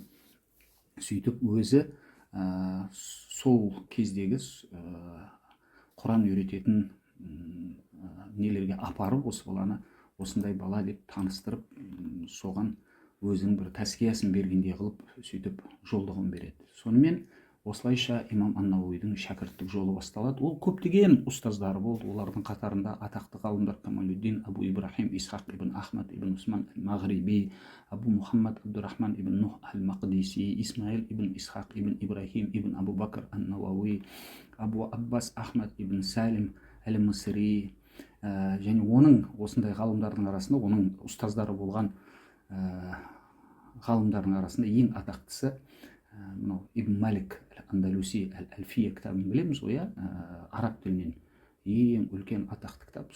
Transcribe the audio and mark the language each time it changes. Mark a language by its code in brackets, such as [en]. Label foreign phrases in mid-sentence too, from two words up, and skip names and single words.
[kk] Сөйтіп өзі сол кездегі Құран үйрететін нелерге апарып, осы баланы осындай бала деп таныстырып, соған өзінің бір тәскиясын бергендей қылып, сөйтіп жолдығын береді. Сонымен осылайша имам ан-Науидің шәкірттік жолы басталады. Ол көптеген ұстаздары болды. Олардың қатарында атақты ғалымдар Камалуддин Абу Ибрахим Исхақ ибн Ахмад ибн Усман ал-Мағриби, Абу Мухаммад Абдурахман ибн Нух ал-Мақдиси, Исмаил ибн Исхақ ибн Ибрахим ибн Абу Бакр ан-Науави, Абу Аббас Ахмад ибн Салим әл-Мысри, және оның осындай ғалымдардың арасында, оның ұстаздары болған ғалымдардың арасында ең атақтысы мынау Ибн Малик Андалуси әл-Әлфия кітабын білеміз ғой, араб тілінен ең үлкен атақты кітап.